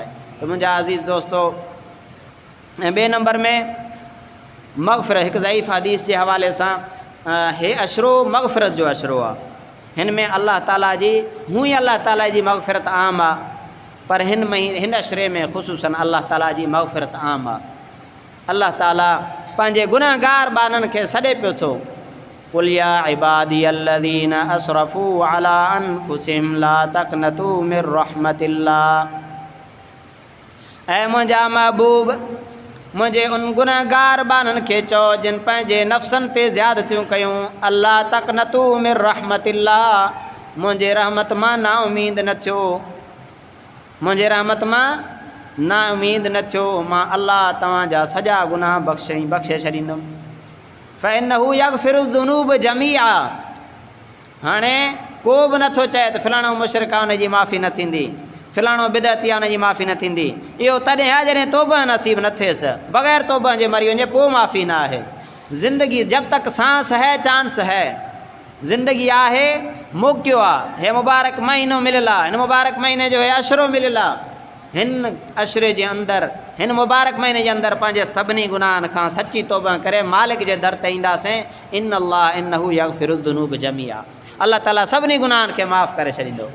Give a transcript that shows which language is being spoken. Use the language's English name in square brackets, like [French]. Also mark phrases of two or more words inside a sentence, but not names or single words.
[Sindhi] त मुंहिंजा अज़ीज़ दोस्तो, ऐं ॿिए नंबर में मग़फ़िरत, हिकु ज़ईफ़ हदीस जे हवाले सां, हे अशरो मग़फ़िरत जो अशरो आहे। हिन में अल्लाह ताला जी हूअं ई अल्लाह ताला जी मग़फ़िरत आम आहे, पर हिन अशरे में ख़ुसूसन अल्लाह ताला जी मग़फ़िरत आम आहे। अल्लाह ताला पंहिंजे गुनहगार ॿारनि खे सॾे पियो थो, [Arabic] قل يا عبادي الذين أسرفوا على أنفسهم لا تقنطوا من رحمة الله, [Sindhi] ऐं मुंहिंजा महबूब मुंहिंजे उन गुनहगार ॿारनि खे चओ जिन पंहिंजे नफ़्सनि ते ज़्यादतियूं कयूं, [Arabic] الله تقنطوا من رحمة الله, [Sindhi] मुंहिंजे रहमत मां ना उमीद न थियो, मुंहिंजे रहमत मां ना उमीद न थियो, मां अल्लाह तव्हांजा सॼा गुनाह बख़्शे छॾींदुमि। [Arabic] فإنه يغفر الذنوب جميعا, [Sindhi] हाणे को बि नथो चए त फलाणो मुशरिक आहे, हुनजी माफ़ी न थींदी, फ़िलाणो बिदअती आहे, हुनजी माफ़ी न थींदी। इहो तॾहिं आहे जॾहिं तौबा नसीब न थिएसि, बग़ैर तौबा जे मरी वञे पोइ माफ़ी न आहे। [Hindi] ज़िंदगी जब तक सांस है चांस है, [Sindhi] ज़िंदगी आहे मौक़ियो आहे। हे मुबारक महीनो मिलियल आहे, हिन मुबारक महीने जो हे अशरो मिलियल आहे। हिन अशरे जे अंदरि, हिन मुबारक महीने जे अंदरि पंहिंजे सभिनी गुनाहनि खां सची तौबा करे मालिक जे दर ते ईंदासीं। [Arabic] إن الله إنه يغفر الذنوب جميعا, [Sindhi] अल्लाह ताला सभिनी गुनाहनि खे माफ़ करे छॾींदो।